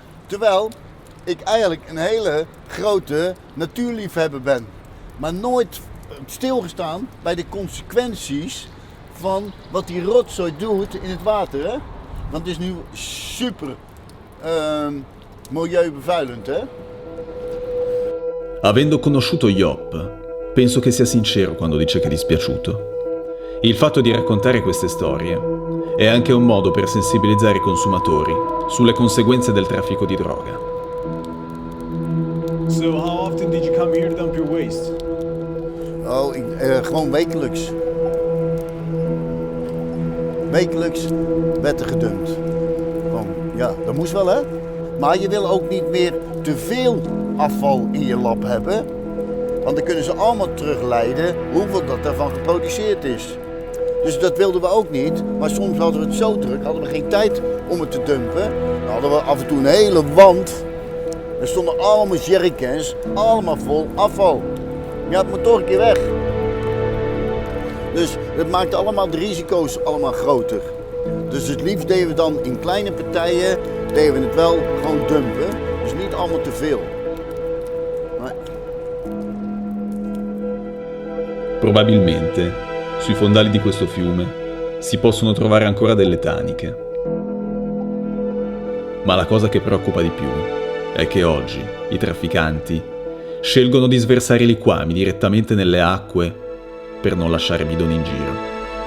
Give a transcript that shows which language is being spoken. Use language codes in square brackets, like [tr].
[nl] Terwijl ik eigenlijk een hele grote natuurliefhebber ben. Maar nooit stilgestaan bij de consequenties van wat die rotzooi doet in het water. Hè? Want het is nu super milieubevuilend. Hè? [it] Avendo conosciuto Job, penso che sia sincero quando dice che è dispiaciuto. Il fatto di raccontare queste storie è anche un modo per sensibilizzare i consumatori sulle conseguenze del traffico di droga. [en] So how often did you come here to dump your waste? [nl] Gewoon wekelijks. Wekelijks werd er gedumpt. Gewoon, ja, dat moest wel, hè? Maar je wil ook niet meer te veel afval in je lab hebben. Want dan kunnen ze allemaal terugleiden hoeveel dat ervan geproduceerd is. Dus dat wilden we ook niet. Maar soms hadden we het zo druk, hadden we geen tijd om het te dumpen. Dan hadden we af en toe een hele wand. Er stonden allemaal jerrycans, allemaal vol afval. Ja, het moet toch een keer weg. Dus dat maakte allemaal de risico's allemaal groter. Dus het liefst deden we dan in kleine partijen, deden we het wel gewoon dumpen. Dus niet allemaal te veel. Nee. [it] Probabilmente, sui fondali di questo fiume si possono trovare ancora delle taniche. Ma la cosa che preoccupa di più è che oggi i trafficanti scelgono di sversare i liquami direttamente nelle acque per non lasciare bidoni in giro.